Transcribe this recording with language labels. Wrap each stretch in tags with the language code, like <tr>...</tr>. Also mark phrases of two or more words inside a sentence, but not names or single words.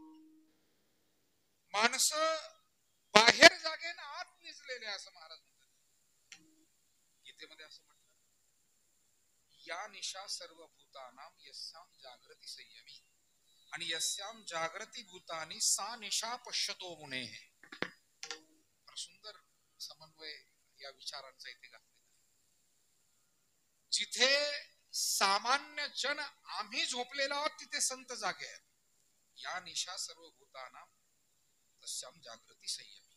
<mr>माणसं बाहेर जागे ना आत निजलेले असं महाराज म्हणतात. गीतेमध्ये असं म्हटलं,</mr> <sa>या निशा सर्व भूतानाम यस्याम जागृती संयमी आणि यस्याम जागृती भूतानी सा निशा पश्यतो मुने.</sa> <mr>सुंदर समन्वय या विचारांचा इथे घातलेला. जिथे सामान्य जन आम्ही झोपलेलो आहोत तिथे संत जागे आहेत.</mr> <sa>या निशा सर्व भूतानाम तस्याम जागृती संयमी.</sa>